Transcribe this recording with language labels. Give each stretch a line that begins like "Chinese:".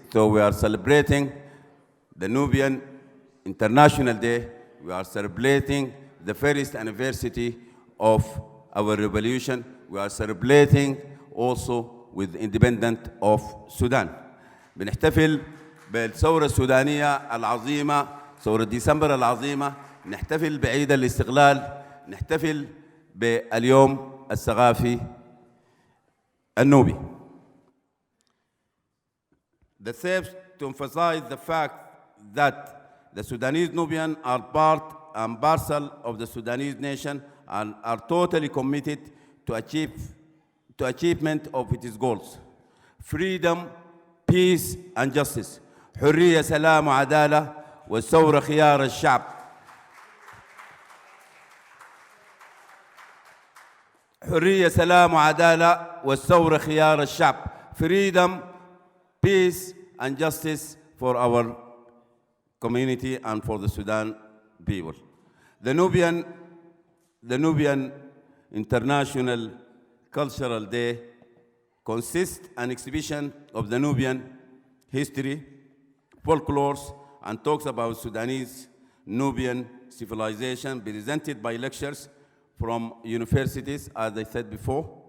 English: So we are celebrating the Nubian International Day. We are celebrating the first anniversary of our revolution. We are celebrating also with the independence of Sudan.
Arabic: بنحتفل بالثورة السودانية العظيمة، ثورة ديسمبر العظيمة، نحتفل بعيد الاستقلال، نحتفل باليوم الثقافي النوبي.
English: The steps to emphasize the fact that the Sudanese Nubians are part and parcel of the Sudanese nation and are totally committed to achievement of its goals: freedom, peace and justice.
Arabic: حرية، سلام وعدالة، والثورة خيار الشعب. حرية، سلام وعدالة، والثورة خيار الشعب.
English: Freedom, peace and justice for our community and for the Sudan people. The Nubian International Cultural Day consists an exhibition of the Nubian history, folklore, and talks about Sudanese Nubian civilization, presented by lectures from universities, as I said before.